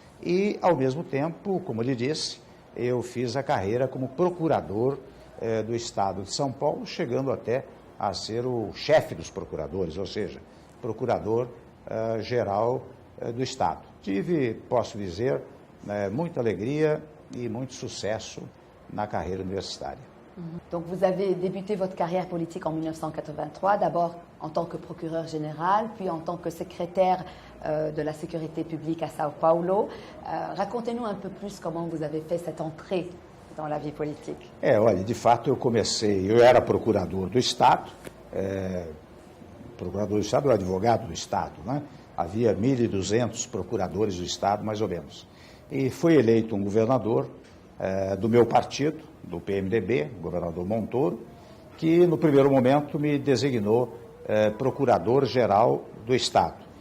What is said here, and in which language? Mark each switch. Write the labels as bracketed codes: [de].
[pt] E, ao mesmo tempo, como lhe disse, eu fiz a carreira como procurador do Estado de São Paulo, chegando até a ser o chefe dos procuradores, ou seja, procurador-geral do Estado. Tive, posso dizer, muita alegria e muito sucesso na carreira universitária. [fr] Donc vous avez débuté votre carrière politique en 1983, d'abord en tant que procureur général, puis en tant que secrétaire de la sécurité publique à Sao Paulo. Racontez-nous un peu plus comment vous avez fait cette entrée dans la vie politique. [pt] Olha, de fato eu era procurador do Estado, ou advogado do Estado, né? Havia 1.200 procuradores do Estado, mais ou menos. E foi eleito um governador do meu partido, do PMDB, o governador Montoro, que no primeiro momento me designou procurador-geral do Estado.